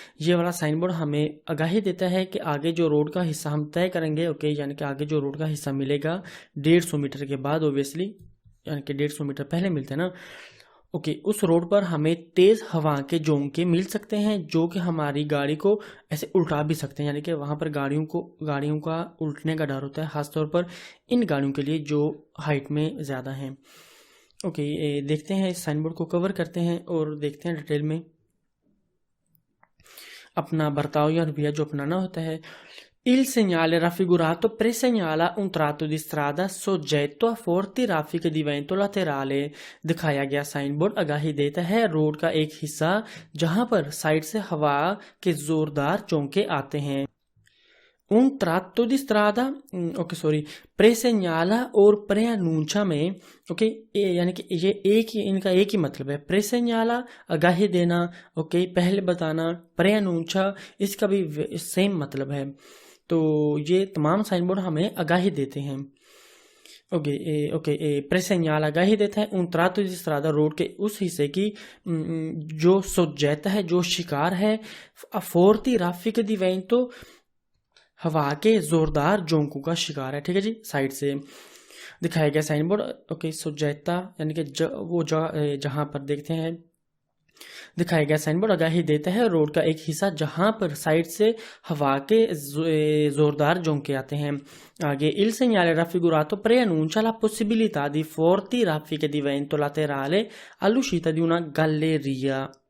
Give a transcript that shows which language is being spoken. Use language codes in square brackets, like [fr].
[hi] ये वाला sign board हमें आगाही देता है कि आगे जो रोड का हिस्सा हम तय करेंगे, ओके, यानी कि आगे जो रोड का हिस्सा मिलेगा 150 मीटर के बाद, ओबियसली, यानी कि 150 मीटर पहले मिलते हैं ना, ओके, उस रोड पर हमें तेज हवा के झोंके मिल सकते हैं जो कि हमारी गाड़ी को ऐसे उल्टा भी सकते हैं, यानी कि वहां पर गाड़ियों का उल्टने का डर होता है, खासतौर पर इन गाड़ियों के लिए जो हाइट में ज़्यादा हैं। ओके, देखते हैं इस साइन बोर्ड को कवर करते हैं और देखते हैं डिटेल में अपना बर्ताव या रवैया जो अपनाना होता है। [it] Il segnale raffigurato presegnala un tratto di strada soggetto a forti raffiche di vento laterale। [hi] दिखाया गया साइन बोर्ड आगाही देता है रोड का एक हिस्सा जहां पर साइड से हवा के जोरदार चौंके आते हैं। [it] Un tratto di strada, [hi] okay sorry, presegnala और preannuncia में, ओके, यानी कि ये इनका एक ही मतलब है। presegnala आगाही देना, ओके, पहले बताना, preannuncia इसका भी सेम मतलब है। तो ये तमाम साइन बोर्ड हमें आगाही देते हैं। ओके, presegnala आगाही देता है [it] un tratto di strada [hi] road के उस हिस्से की जो सोज्जेता है, जो शिकार है, [it] a forti raffiche di vento [hi] हवा के जोरदार झोंकों का शिकार है, ठीक है जी, साइड से दिखाया गया साइन बोर्ड। ओके, सोज्जेता यानी कि वो जहां पर देखते हैं दिखाया गया साइन बोर्ड आगाही देता है रोड का एक हिस्सा जहां पर साइड से हवा के जोरदार झोंके आते हैं। [it] आगे il segnale raffigurato preannuncia la possibilità di forti raffiche di vento laterale all'uscita di una galleria।